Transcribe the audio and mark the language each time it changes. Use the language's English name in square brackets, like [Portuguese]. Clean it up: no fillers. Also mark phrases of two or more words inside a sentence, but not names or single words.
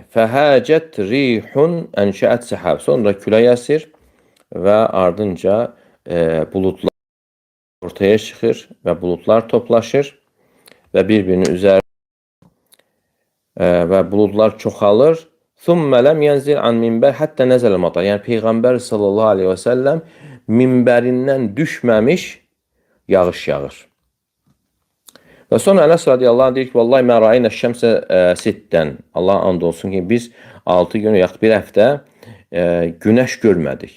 [Arabic] فهاجت ريح أنشأت سحاب. [Azerbaijani] Sonra külək əsir və ardınca buludlar ortaya çıxır və buludlar toplaşır və bir-birinin üzərində və buludlar çoxalır. [Arabic] ثم لم ينزل عن المنبر حتى نزل المطر. [Azerbaijani] Yəni Peyğəmbər [Arabic] صلى الله عليه وسلم [Azerbaijani] minbərindən düşməmiş yağış yağır. Və sonra Ənəs [Arabic] رضي الله عنه [Azerbaijani] deyir ki, [Arabic] والله ما رأينا الشمس ستا. [Azerbaijani] Allah and olsun ki, biz 6 gün yaxud bir həftə günəş görmədik.